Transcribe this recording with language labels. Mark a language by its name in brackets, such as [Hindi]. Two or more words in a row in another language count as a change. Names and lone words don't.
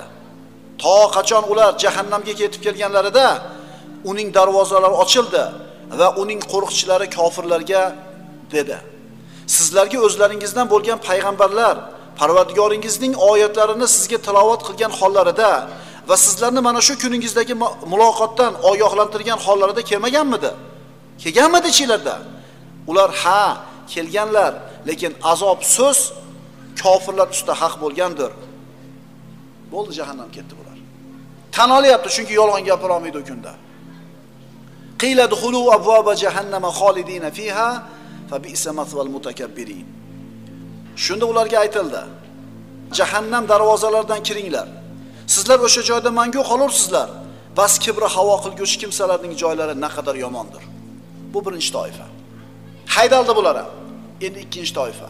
[Uzbek] To qachon ular jahannamga ketib kelganlarida uning darvozalari ochildi va uning qo'riqchilari kofirlarga dedi: "Sizlarga o'zlaringizdan bo'lgan payg'ambarlar Parvardigoringizning oyatlarini sizga tilovat qilgan hollarida va sizlarni mana shu kuningizdagi muloqotdan ogohlantirgan hollarida kelmaganmidi? Kelganmidi ichingizda?" Ular ha, kelganlar, lekin azob so'z kofirlar ustida haq bo'lgandir. Bo'ldi, jahannam ketdi bular. Tan olyapti, chunki yolg'on gapira olmaydi o kunda. [Arabic] قيل ادخلوا أبواب جهنم خالدين فيها فبئس مثوى المتكبرين. [Uzbek] Shunda ularga aytildi: jahannam darvozalaridan kiringlar. Sizlar o'sha joyda mangu qolarsizlar. Bas kibri havo qilguvchi kimsalarning joylari naqadar yomondir. Bu birinchi toifa. Haydaldi bular. Endi ikkinchi toifa.